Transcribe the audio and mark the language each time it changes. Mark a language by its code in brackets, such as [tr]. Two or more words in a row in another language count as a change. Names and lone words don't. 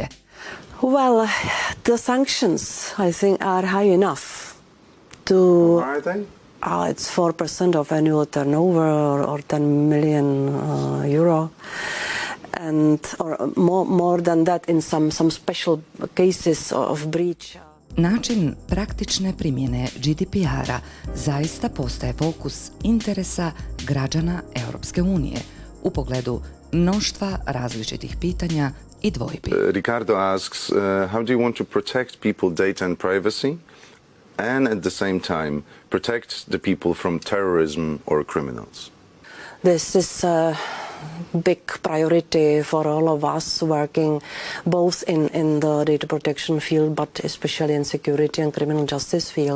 [en] Well, the sanctions, I think, are high enough to... Are they? It's 4% of annual turnover or 10 million euro. And or more than that in some special cases of breach. [hr] Način praktične primjene GDPR-a zaista postaje fokus interesa građana Europske unije u pogledu mnoštva različitih pitanja i dvojbi. [en] Ricardo asks, how do you want to protect people, data and privacy, and at the same time protect the people from terrorism or criminals? This is a big priority for all of us working both in the data protection field, but especially in security and criminal justice field.